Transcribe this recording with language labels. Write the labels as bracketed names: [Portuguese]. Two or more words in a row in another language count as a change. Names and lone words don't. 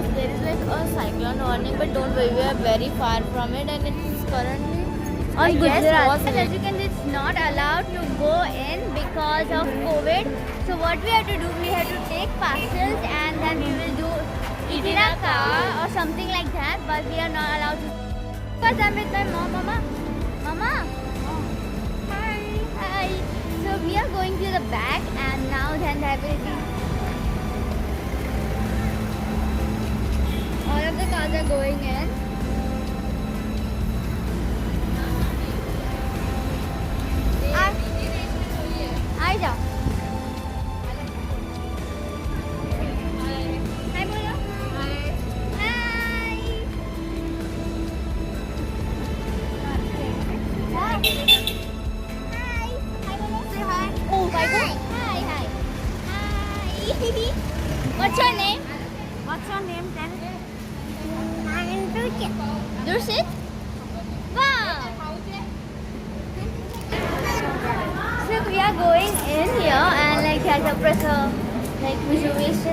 [English] There is like a cyclone warning, but don't worry, we are very far from it, and it's currently On guess Gujarat. was And as you can see, it's not allowed to go in because of COVID. So what we have to do, we have to take parcels and then we will do eat in our car or something like that. But we are not allowed to. Because I'm with my mom, Mama. Hi. Hi. So we are going to the back, and now then there will be. All of the cars are going in. [Hindi] आ जाओ. [English] Hi बोलो. Hi. Hi. Hi. [Hindi] Hi बोलो. [English] Say hi. Oh my God. Hi. Hi. What's your name? What's your name then? I'm Dursit. Dursit? Wow. So we are going in here, and like there's a pressure, like visualization.